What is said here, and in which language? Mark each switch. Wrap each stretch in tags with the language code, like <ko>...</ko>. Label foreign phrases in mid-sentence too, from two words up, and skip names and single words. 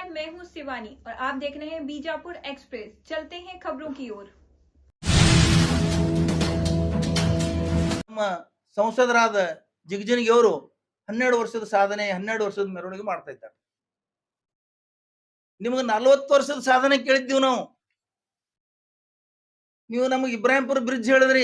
<hi>हूँ शिवानी और आप देख रहे हैं बीजापुर एक्सप्रेस। चलते हैं खबरों की ओर।</hi> <kn>ನಮ್ಮ ಸಂಸದರಾದ ಜಿಗಜಿಣಗಿ ಅವರು 12 ವರ್ಷದ ಸಾಧನೆ 12 ವರ್ಷದ ಮೆರವಣಿಗೆ ಮಾಡ್ತಾ ಇದ್ದಾರೆ. ನಿಮಗೆ 40 ವರ್ಷದ ಸಾಧನೆ ಕೇಳಿದ್ದೀವಿ ನಾವು. ನೀವು ನಮಗೆ ಇಬ್ರಾಹಿಂಪುರ ಬ್ರಿಡ್ಜ್ ಹೇಳಿದ್ರಿ.</kn>